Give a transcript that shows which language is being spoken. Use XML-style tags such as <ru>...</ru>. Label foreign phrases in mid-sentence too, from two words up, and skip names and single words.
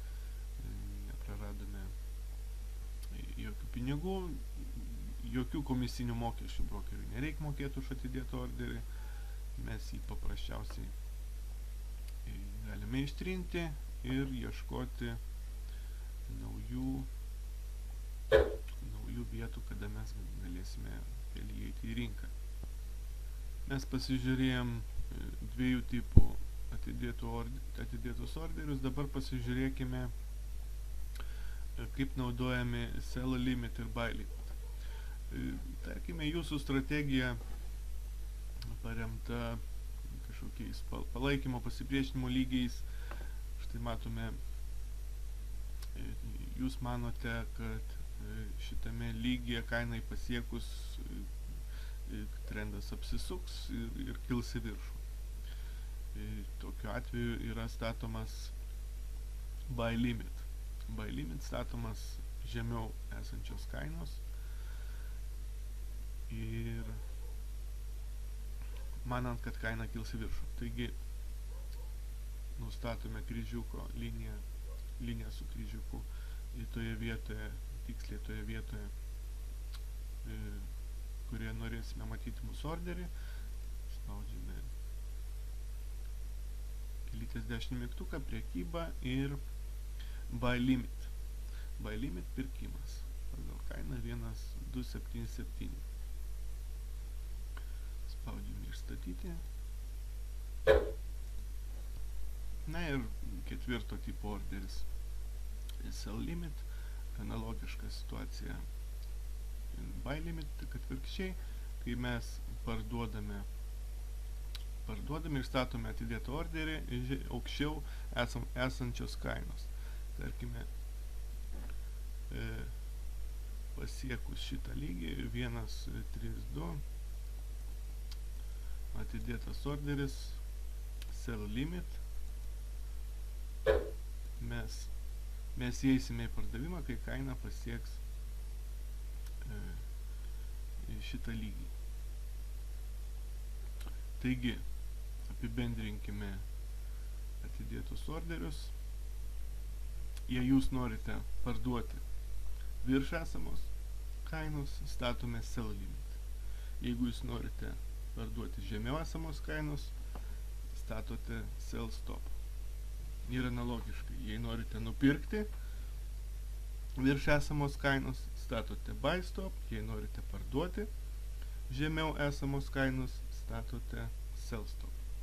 <lt>jokių pinigų, jokių komisinių mokesčių brokeriui nereikia mokėti už atidėtą orderį, mes jį paprasčiausiai galime ištrinti ir ieškoti naujų vietų, kada mes galėsime vėl įeiti į rinką. Mes pasižiūrėjom dviejų tipų atidėtus orderius, dabar pasižiūrėkime, kaip naudojami</lt> <en>sell limit</en> <lt>ir</lt> <en>buy limit.</en> <lt>Tarkime, jūsų strategija paremta kažkokiais palaikymo, pasipriešinimo lygiais. Štai matome, jūs manote, kad šitame lygyje kainai pasiekus trendas apsisuks ir kils į viršų. Tokiu atveju yra statomas</lt> <en>buy limit. Buy limit</en> <lt>statomas žemiau esančios kainos ir manant, kad kaina kils į viršų. Taigi, nustatome kryžiuko liniją su kryžiuku toje vietoje, tiksliai toje vietoje, kurioje norėsime matyti mūsų orderį. Spaudžiame kelytės dešinį mygtuką, prekyba ir</lt> <en>buy limit. Buy limit</en> <lt>pirkimas. Pagal kainą 1277. Spaudžiame išstatyti. Na ir ketvirto tipo orderis.</lt> <en>Sell limit.</en> <lt>Analogiška situacija</lt> <en>buy limit,</en> <lt>tik atvirkščiai, kai mes parduodame ir statome atidėtą orderį aukščiau esančios kainos. Tarkime, pasiekus šitą lygį 1.32 atidėtas orderis</lt> <en>sell limit,</en> <lt>mes įeisime į pardavimą, kai kaina pasieks šitą lygį. Taigi, apibendrinkime atidėtus orderius. Jei jūs norite parduoti virš esamos kainos, statome</lt> <en>sell limit.</en> <lt>Jeigu jūs norite parduoti žemiau esamos kainos, statote</lt> <en>sell stop.</en> <lt>Ir analogiškai, jei norite nupirkti virš esamos kainos, statote</lt> <en>buy stop,</en> <lt>jei norite parduoti žemiau esamos kainos, statote</lt> <en>sell stop.</en>